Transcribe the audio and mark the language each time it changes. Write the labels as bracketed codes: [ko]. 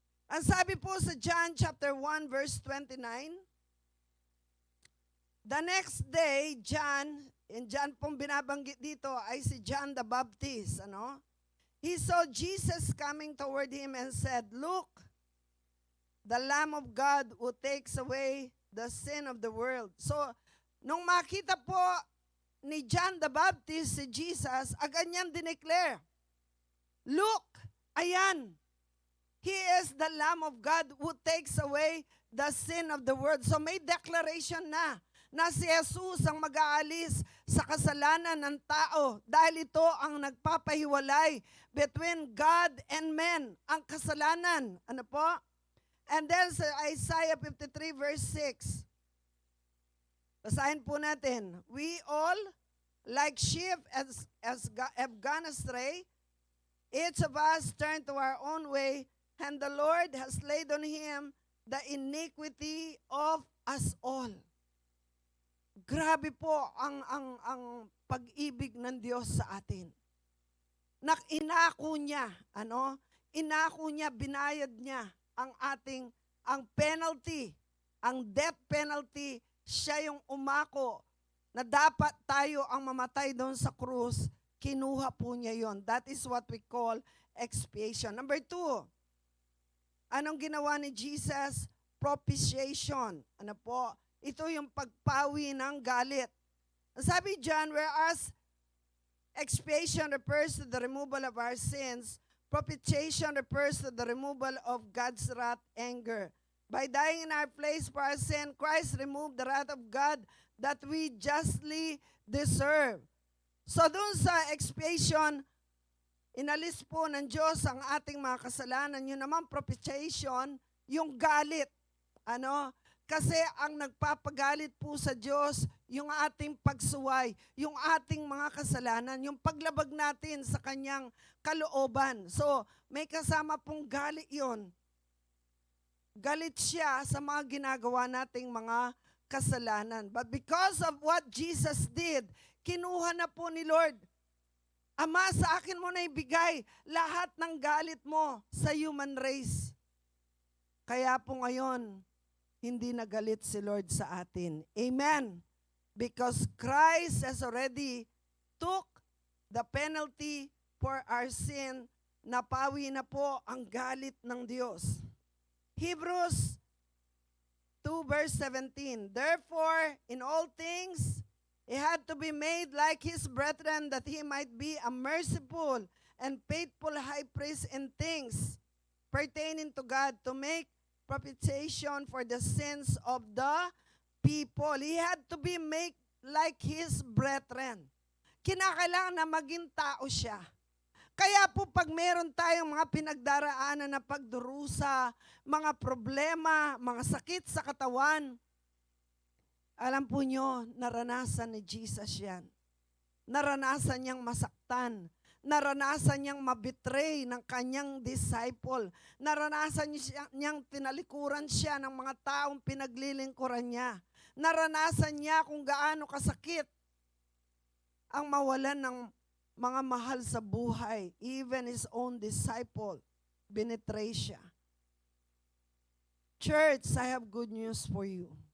[tl] Ang sabi po sa [en] John chapter 1 verse 29, the next day, John [tl] pong binabanggit dito ay si [en] John the Baptist, He saw Jesus coming toward him and said, "Look, the Lamb of God who takes away the sin of the world." [tl] So, nung makita po ni John the Baptist si Jesus, agad niyang dineclare, [en] Look, ayan. He is the Lamb of God who takes away the sin of the world. [tl] So may declaration na si Jesus ang mag-aalis sa kasalanan ng tao dahil ito ang nagpapahiwalay [en] between God and men, [tl] ang kasalanan. Ano po? [en] And then [tl] sa Isaiah 53 verse 6, basahin po natin. [en] We all, like sheep have gone astray, each of us turned to our own way, and the Lord has laid on him the iniquity of us all. [tl] Grabe po ang pag-ibig ng Diyos sa atin. Inako niya, inako niya, binayad niya ang penalty, ang death penalty. Siya yung umako na dapat tayo ang mamatay doon sa krus. Kinuha po niya yon. [en] That is what we call expiation. [tl] Number 2, anong ginawa ni Jesus? Propitiation. Ano po? Ito yung pagpawi ng galit. [en] Sabi John, whereas expiation refers to the removal of our sins, propitiation refers to the removal of God's wrath, anger. By dying in our place for our sin, Christ removed the wrath of God that we justly deserve. [tl] So dun sa expiation, inalis po ng Diyos ang ating mga kasalanan. Yun naman propitiation, yung galit. Kasi ang nagpapagalit po sa Diyos, yung ating pagsuway, yung ating mga kasalanan, yung paglabag natin sa kanyang kalooban. So, may kasama pong galit yon. Galit siya sa mga ginagawa nating mga kasalanan. [en] But because of what Jesus did, [tl] kinuha na po ni Lord. Ama, sa akin mo na ibigay lahat ng galit mo sa human race. Kaya po ngayon, hindi na galit si Lord sa atin. Amen. [en] Because Christ has already took the penalty for our sin. [tl] Napawi na po ang galit ng Diyos. [en] Hebrews 2 verse 17. Therefore, in all things, he had to be made like his brethren, that he might be a merciful and faithful high priest in things pertaining to God, to make propitiation for the sins of the people. He had to be made like his brethren. [tl] Kinakailangan na maging tao siya. Kaya po pag meron tayong mga pinagdaraanan na pagdurusa, mga problema, mga sakit sa katawan, alam po nyo, naranasan ni Jesus yan. Naranasan niyang masaktan. Naranasan niyang mabitray ng kanyang disciple. Naranasan niyang tinalikuran siya ng mga taong pinaglilingkuran niya. Naranasan niya kung gaano kasakit ang mawalan ng mga mahal sa buhay. [en] Even his own disciple, [tl] binitray siya. [en] Church, I have good news for you.